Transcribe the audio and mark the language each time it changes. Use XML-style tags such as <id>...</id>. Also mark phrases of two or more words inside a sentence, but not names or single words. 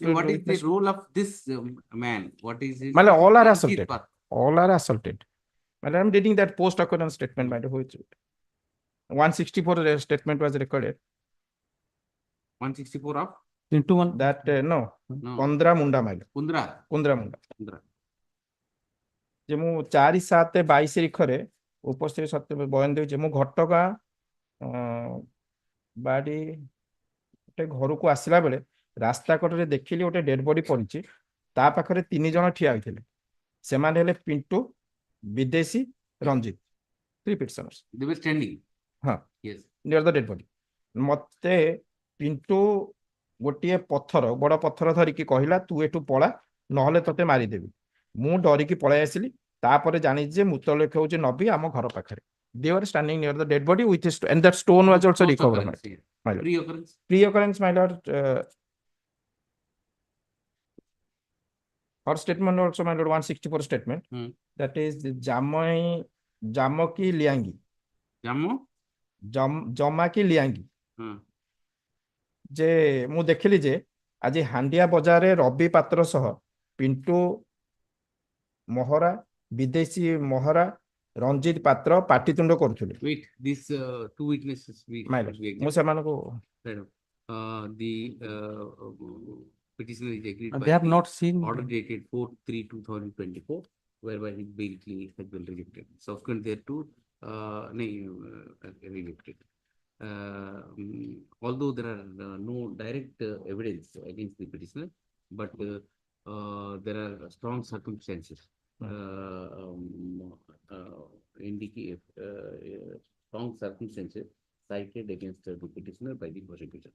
<en>What is the role of this man? What is his? My lord, all are his assaulted. path? All are assaulted. My lord, I'm reading that post-occurrence statement, my lord, which 164 statement was recorded. 164 of? Pinto one. That no. Kundra Munda, my lord. Kundra. Kundra Munda. Kundra.</en> <or>ଯେ ମୁଁ 4/7/22 ତାରିଖରେ ଉପସ୍ଥିତ ସତ୍ୟ ବୟାନ ଦେଉଛି ମୁଁ ଘଟଗାଁ ବାଡ଼ି ଗୋଟେ ଘରକୁ ଆସିଲା ବେଳେ ରାସ୍ତା କଡ଼ରେ ଦେଖିଲି ଗୋଟେ</or> <en>dead body</en> <or>ପଡିଛି ତା ପାଖରେ 3 ଜଣ ଠିଆ ହୋଇଥିଲେ ସେମାନେ ହେଲେ ପିଣ୍ଟୁ ବିଦେଶୀ ରଞ୍ଜିତ 3 ପିଟିସନର୍ସ</or> <en>They were standing.</en> <or>ହଁ</or> <en>Yes. near the dead body</en> <or>ମତେ ପିଣ୍ଟୁ ଗୋଟିଏ ପଥର ବଡ଼ ପଥର ଧରିକି କହିଲା ତୁ ଏଠୁ ପଳା ନହେଲେ ତତେ ମାରିଦେବି ମୁଁ ଡରିକି ପଳାଇ ଆସିଲି ତାପରେ ଜାଣିଛି ଯେ ମୃତଲେଖ ହେଉଛି ନବୀ ଆମ ଘର ପାଖରେ</or> <en>they were standing near the dead body with his and that stone was also recovered my lord. Pre-occurrence. Pre-occurrence, my lord, our statement also, my lord, 164 statement that is the Jamaki Liangi Jamaki Liangi</en> <or>ଯେ ମୁଁ ଦେଖିଲି ଯେ ଆଜି ହାଣ୍ଡିଆ ବଜାରରେ ରବି ପାତ୍ର ସହ ପିଣ୍ଟୁ ମହରା ବିଦେଶୀ ମହରା ରଞ୍ଜିତ ପାତ୍ର ପାଟିତୁଣ୍ଡ କରୁଥିଲେ</or> <en>Wait, these two witnesses My lord,</en> <or>ମୁଁ ସେମାନଙ୍କୁ</or> <en>the petitioner is agreed They have the not seen order dated 4/3/2024 whereby his bail plea has been rejected. Subsequent thereto rejected. Although there are no direct evidence against the petitioner, but there are strong circumstances indicate strong circumstances cited against the petitioner by the prosecutor.</en>